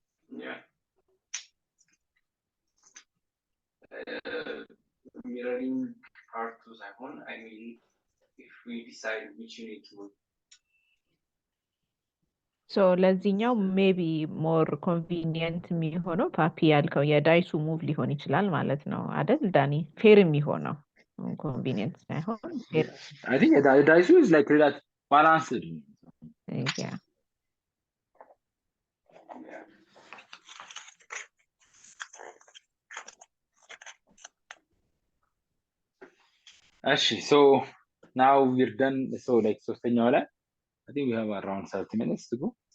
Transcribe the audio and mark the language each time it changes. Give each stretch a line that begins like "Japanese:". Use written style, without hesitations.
English: Yeah. Mirroring part to second. I mean, if we decide which unit to.
Amharic: ሶ ለዚህኛው ሜቢ ሞር ኮንቪኒየንት የሚሆነው ፓፒ ያልከው የዳይሱ ሙቭ ሊሆን ይችላል ማለት ነው አይደል ዳኒ? ፌር የሚሆነው ኮንቪኒየንት ሳይሆን ፌር
English: I think the dice is like that balanced. ያ Actually, so now we're done. So like
Amharic: ሶስተኛው ላይ
English: I think we have around 30 minutes to go.